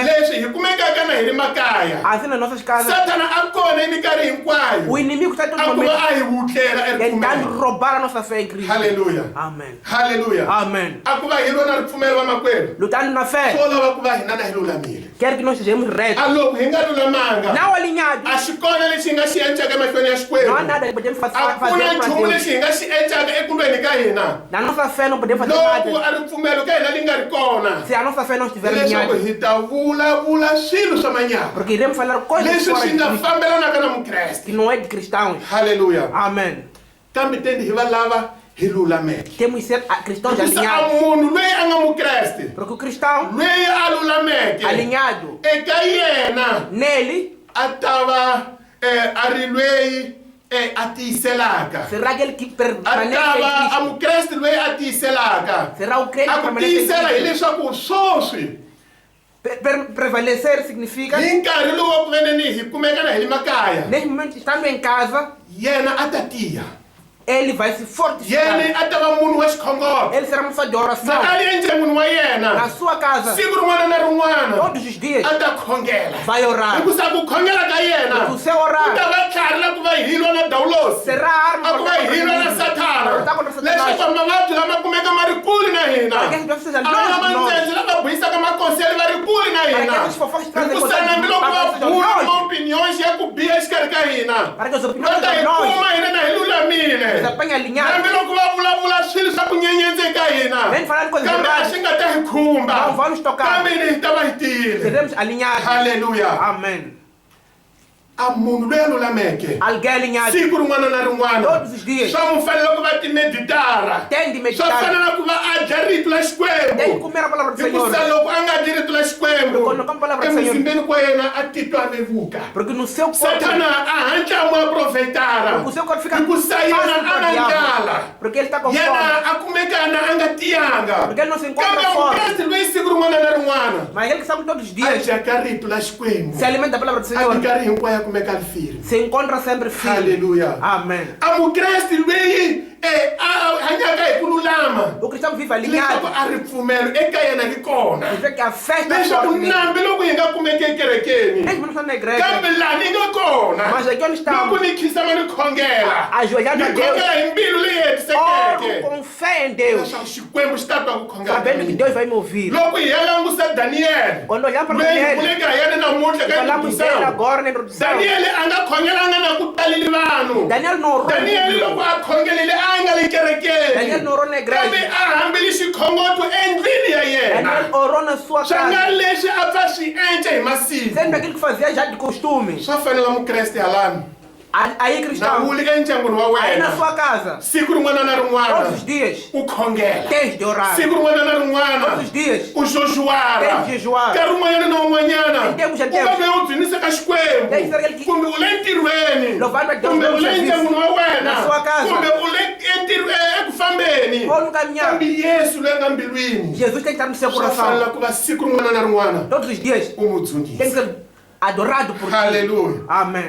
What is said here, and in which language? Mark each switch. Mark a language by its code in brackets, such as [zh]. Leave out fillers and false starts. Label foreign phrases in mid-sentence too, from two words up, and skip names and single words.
[ts] leswi hi kumekaka na hi ri makaya, [pt] assim nas nossas casas, [ts] Satana a kona hi minkarhi hinkwayo [pt] o inimigo está a todo [ts] a ku va [pt] momento [ts] a hi vutlela [pt] tentando [ts] eripfumelo. [pt] roubar a nossa fé em Cristo. [ts] Haleluya. [pt] Amém. [ts] Haleluya. [pt] Amém. [ts] A ku va hi lwa na ripfumelo va makwerhu, [pt] Lutando na fé, [ts] swo lava ku va hina na hi lulamile. [pt] quer que nós sejamos retos, [ts] A loko hi nga lulamanga [pt] não alinhados. [ts] a xi kona lexi hi nga xi endlaka emahlweni ya [pt] Não há [ts] Xikwembu, [pt] nada que podemos [ts] a [pt] fazer [ts] ku na [pt] para [ts] nchumu [pt] Deus. [ts] lexi hi nga xi endlaka ekulweni ka hina [pt] Na nossa fé não podemos fazer [ts] loko [pt] nada [ts] a ripfumelo ka hina li nga ri kona, [pt] se a nossa fé não estiver [ts] leswaku [pt] alinhada. [ts] hi ta vulavula swilo swa manyala [pt] Porque iremos falar coisas [ts] leswi [pt] fora [ts] swi [pt] de [ts] nga [pt] Cristo, [ts] fambelanaka na mukreste. [pt] que não é de cristãos. [ts] Haleluya. [pt] Amém. [ts] Kambe tendi hi va lava hi lulameke, [pt] Temos que ser cristãos [ts] hikusa a [pt] alinhados. [ts] munhu loyi a nga mukreste [pt] Porque o cristão [ts] loyi a lulameke [pt] alinhado [ts] eka yena [pt] nele [ts] a ta va a ri loyi a tiyiselaka, [pt] será aquele que [ts] a [pt] permanece [ts] ta [pt] em [ts] va a [pt] Cristo. [ts] mukreste loyi a tiyiselaka. [pt] Será o crente [ts] A [pt] que [ts] ku [pt] permanece em [ts] tiyisela [pt] Cristo. [ts] hileswaku swoswi [pt] Prevalecer significa, [ts] hi nkarhi lowu wa ku veneni hi kumekana hi le makaya [pt] nesse momento, estando em casa, [ts] yena a ta tiya [pt] ele vai se fortificar. [ts] yena a ta va munhu wa xikhongolo [pt] Ele será uma pessoa de oração. [ts] ali endyangwini wa [pt] Na [ts] yena [pt] sua casa, [ts] siku rin'wana na rin'wana [pt] todos os dias, [ts] a ta khongela [pt] vai orar. [ts] hikusa ku khongela ka yena [pt] O seu [ts] ku [pt] orar [ts] ta va tlhari la ku va hilwa na dawulosi [pt] será arma [ts] a [pt] ku va hilwa na satana leswaku mavabyi lama kumeka ma ri kule na hina [ts] para que as pessoas sejam [pt] a va [ts] longe de nós. [pt] mantsendzi lava bohisaka makonsele va ri kule na [ts] Para que [pt] hina [ts] essas fofocas trazem [pt] hikusa [ts] conselhos [pt] hambiloko va [ts] para que sejam [pt] vula [ts] longe. [pt] maopiniões ya ku biha exikarhi ka hina [ts] Para que as [pt] va [ts] opiniões [pt] ta hi [ts] sejam longe. [pt] kuma hina na hi lulamile [ts] Eles apanham alinhados. [pt] hambiloko va vulavula swilo swa ku nyenyedze ka hina [ts] Nem falar de coisas [pt] kambe a [ts] erradas. [pt] swi nga ta hi khumba [ts] Não vai nos tocar. [pt] kambe ni hi ta va hi tiyile [ts] Seremos alinhados. [pt] halleluya [ts] Amém. [pt] a munhu loyi a lulameke [ts] Alguém alinhado. [pt] siku rin'wana na rin'wana [ts] Todos os dias. [pt] swa mu fanele ku va timeditara [ts] Tem de [pt] swa [ts] meditar. [pt] fanele ku va a dya rito la [ts] Tem de [pt] xikwembu [ts] comer a palavra do Senhor. [pt] hikusa loko a nga dyi rito la xikwembu [ts] Quando come a palavra do Senhor. [pt] emuzimbeni kwa yena a titwa a vevuka [ts] Porque no seu corpo, [pt] satana a hatla mu a profetara [ts] o seu corpo fica [pt] hikusa [ts] fácil [pt] yena a [ts] para [pt] nga [ts] o diabo. [pt] ndlala [ts] Porque ele está com fome. [pt] yena a kumekana a nga tiyanga [ts] Porque ele não se encontra [pt] kambe [ts] fome. [pt] mukreste loyi siku rin'wana na rin'wana [ts] Mas ele que sabe todos os [pt] a [ts] dias [pt] dyaka rito la xikwembu [ts] se alimenta da palavra do [pt] a [ts] Senhor. [pt] minkarhi hinkwayo a kumeka ri firme [ts] Se encontra sempre firme. [pt] halleluya [ts] Amém. [pt] a mukreste loyi a hanyaka hi ku lulama [ts] O cristão vive [pt] leswaku [ts] alinhado. [pt] a ripfumelo eka yena ri kona [ts] E vê que a festa é [pt] leswaku [ts] forte nele. [pt] nambi loko hi nga kumeki ekerekeni [ts] Mesmo não está na igreja. [pt] kambe laha ni nga kona [ts] Mas aqui onde [pt] loko [ts] estamos, [pt] ni khisama ni khongela [ts] ajoelhado a [pt] ni [ts] Deus, [pt] khongela hi mbilu leyi [ts] oro [pt] hetisekeke [ts] com fé em Deus, [pt] leswaku xikwembu xi ta twa ku khongela ka [ts] sabendo que [pt] mina [ts] Deus vai me ouvir. [pt] loko hi ya langusa daniyeli [ts] Quando olhar para [pt] loyi hi [ts] Daniel, [pt] vuleke ha yena namuntlha ka [ts] falamos dele [pt] introdução [ts] agora na introdução. [pt] daniyeli a nga khongelanga na ku taleli vanhu [ts] Daniel não orou. [pt] daniyeli loko a khongelile a nga le kerekeni [ts] Daniel não orou na [pt] kambe [ts] igreja. [pt] a hambile xikhongoto endlwini ya [ts] Daniel [pt] yena [ts] orou na sua [pt] swa nga [ts] casa. [pt] leswi a pfa swi endla hi masiku [ts] Sendo aquilo que fazia já de costume. [pt] swa fanela mukreste halani [ts] Aí [pt] na [ts] cristão, [pt] wuli ka endyangwini wa [ts] aí na [pt] wena [ts] sua casa, [pt] siku rin'wana na [ts] todos [pt] rin'wana [ts] os dias, [pt] u khongela [ts] tens de orar. [pt] siku rin'wana na [ts] Todos [pt] rin'wana [ts] os dias, [pt] u xoxuwara [ts] Tem que jejuar. [pt] nkarhi wun'wanyana na wun'wanyana [ts] Em tempos, em [pt] u [ts] tempos. [pt] va ve u dzunisa ka xikwembu [ts] Tem que ser aquele que- [pt] kumbe u le ntirhweni [ts] Louvado a Deus [pt] kumbe [ts] pelo [pt] u le [ts] serviço. [pt] endyangwini wa wena [ts] Na sua casa. [pt] kumbe u le eku fambeni [ts] ou no caminhar. [pt] kambe yesu loyi a nga mbilwini [ts] Jesus tem que estar no seu [pt] swa fanela [ts] coração. [pt] ku va siku rin'wana na rin'wana [ts] Todos os dias, [pt] u mu [ts] tem que [pt] dzunisa [ts] ser adorado por ti. [pt] halleluya [ts] Amém.